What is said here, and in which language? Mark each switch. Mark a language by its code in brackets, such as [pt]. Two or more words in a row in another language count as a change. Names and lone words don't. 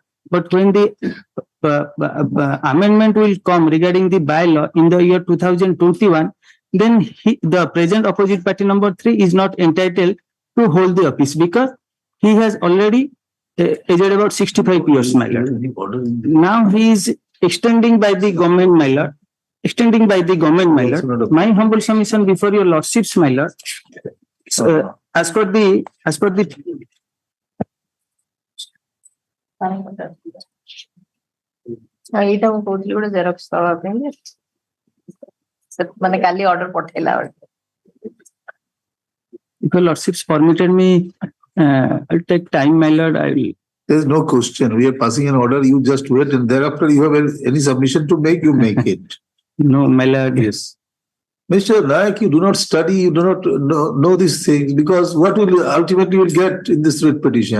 [en] But when the amendment will come regarding the bylaw in the year 2021, then the present opposite party number 3 is not entitled to hold the office because he has already aged about 65 years, my lord. Now he is extending by the government, my lord. Extending by the government, my lord. My humble submission before your lordships, my lord. As per the [or] ଏଇଟା ମୁଁ କହୁଥିଲି ଗୋଟେ ଜେରକ୍ସ ଦବା ପାଇଁ ମାନେ କାଲି ଅର୍ଡର ପଠେଇଲା ବେଳେ. [en] If your lordships permitted me, I'll take time, my lord. I will. There is no question. We are passing an order. You just wait, and thereafter you have any submission to make, you make it. No, my lord. Yes. Mr. Naik, you do not study, you do not know these things because what will ultimately you will get in this writ petition?